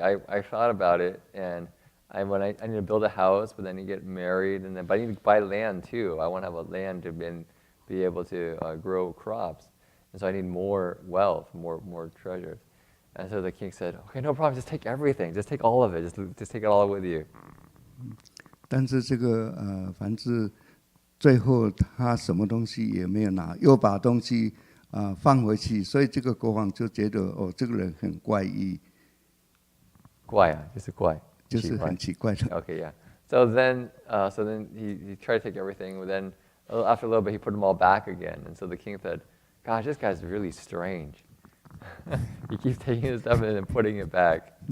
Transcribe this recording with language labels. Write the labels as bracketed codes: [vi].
[en] I thought about it, and I need to build a house, but then you get married, but I need to buy land too. I want to have a land to be able to grow crops, and so I need more wealth, more treasures. And so the king said, okay, no problem. Just take everything. Just take all of it. Just take it all with you. [zh] 但是这个凡是最后他什么东西也没有拿，又把东西放回去，所以这个国王就觉得这个人很怪异。怪啊，就是怪。就是很奇怪的。 [en] Okay, yeah. So then he tried to take everything, but then after a little bit he put them all back again. And so the king said, "Gosh, this guy's really strange. He keeps taking his stuff and then putting it back."